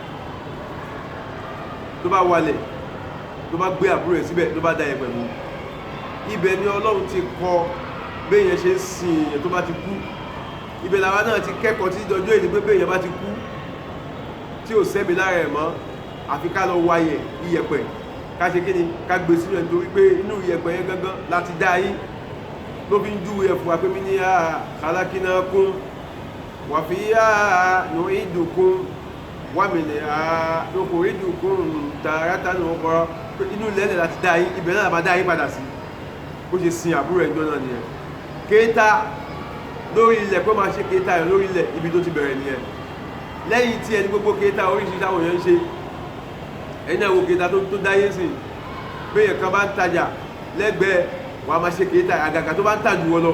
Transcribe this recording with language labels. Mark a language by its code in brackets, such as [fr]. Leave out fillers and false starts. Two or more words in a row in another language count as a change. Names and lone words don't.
[yo] Tó bá wálẹ̀ tó bá gbé àbúrò ẹ̀ síbẹ̀ tó bá da yẹ̀pẹ̀ mú ibẹ̀ ni Ọlọ́run ti kọ béèyàn ṣe ń sin èèyàn tó bá ti kú. Ibẹ̀ làwa náà ti kẹ́kọ̀ọ́ tí dọjọ́ èdè pé béèyàn bá ti kú tí ò sẹ́mi lára ẹ̀ mọ́ àfi ká lọ wáyẹ̀ iyẹ̀pẹ̀ ká ṣe kí ni ká gbé sínú ẹ̀ nítorí pé inú iyẹ̀pẹ̀ yẹn gangan láti dá yín ló fi ń júwe ẹ̀fù wa pé [ar] منها خلقناكم وفيها نعيدكم ومنها نخرجكم تارة أخرى [yo] pé inú lẹ́lẹ̀ láti dá yín ibẹ̀ náà máa dá yín padà sí bó ṣe sin àbúrò ẹ̀jọ́ náà nìyẹn. Kéta lórí ilẹ̀ pé máa ṣe kéta ẹ̀ lórí ilẹ̀ ibi tó ti bẹ̀rẹ̀ nìyẹn. Lẹ́yìn tí ẹni gbogbo kéta oríṣiríṣi àwọn èèyàn ń ṣe ẹ̀yìn àwọn kéta tó dáyé sí béèyàn kan bá ń tajà lẹ́gbẹ̀ẹ́ wàá máa ṣe kéta àgàgà tó bá ń tà jù wọ́n lọ.